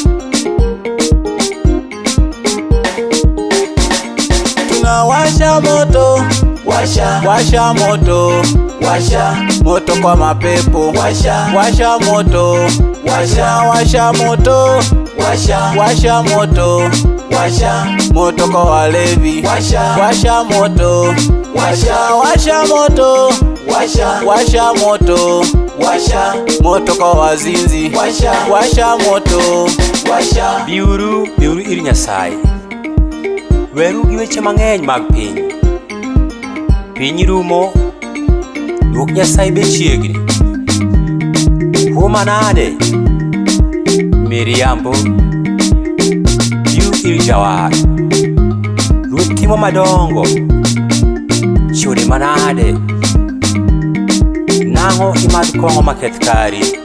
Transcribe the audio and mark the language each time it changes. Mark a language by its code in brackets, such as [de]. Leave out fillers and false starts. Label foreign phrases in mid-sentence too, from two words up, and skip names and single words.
[sw] Tunawasha moto, washa moto, moto kwa mapepo, washa moto, washa moto, washa moto, moto kwa walevi, washa moto, washa moto, washa moto, moto kwa wazinzi, washa moto. [luo] Biuru ir Nyasaye, weru gi weche mang'eny mag piny. Piny rumo, duok Nyasaye be chiegni. Kuom manade miriambo biu ir jawar, ruoth timo madongo, chode manade, nang'o imadh kong'o maketh kari.